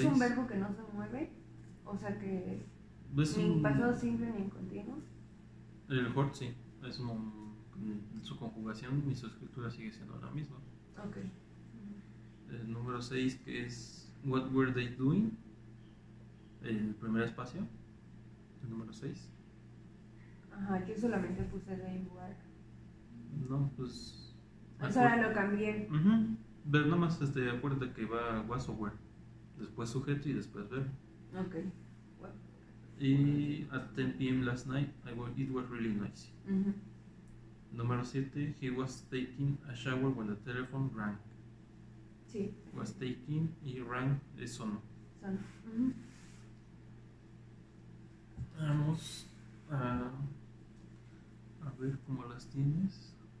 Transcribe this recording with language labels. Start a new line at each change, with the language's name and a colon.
Spanish: ¿Es un verbo que no se mueve? O sea que ni pasado simple ni en continuo. El hurt sí, es su conjugación y su escritura sigue siendo la misma. Ok. El número 6, que es
English: what were they doing?
Spanish: El primer espacio, el número 6. Ajá, yo solamente puse they were. No, pues... O sea, lo cambié. Pero nada más acuérdate que va was o were, después sujeto y después verbo. Ok. Well.
English: Y at 10 p.m. last night, it was really nice.
Spanish: Número 7,
English: he was taking a shower when the telephone rang.
Spanish: Sí. Was taking y rang es sonó. Vamos a ver cómo las tienes.